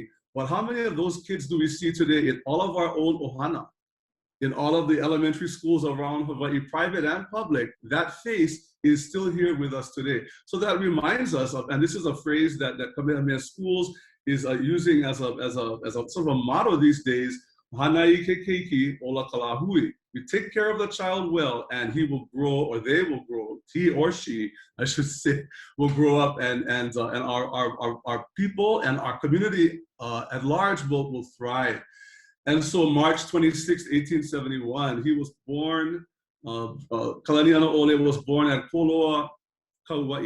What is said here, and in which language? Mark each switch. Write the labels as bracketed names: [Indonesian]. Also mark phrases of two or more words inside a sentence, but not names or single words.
[English] But how many of those kids do we see today in all of our old ohana, in all of the elementary schools around Hawaii, private and public? That face is still here with us today. So that reminds us of, and this is a phrase that Kamehameha Schools is using as a sort of a motto these days, [Hawaiian] Hanai ke keiki ola kalahui. [English] We take care of the child well, and he will grow, or they will grow, he or she, I should say, will grow up, and our people and our community at large will thrive. And so March 26, 1871, he was born, Kalanianaʻole was born at Koloa, Kauai.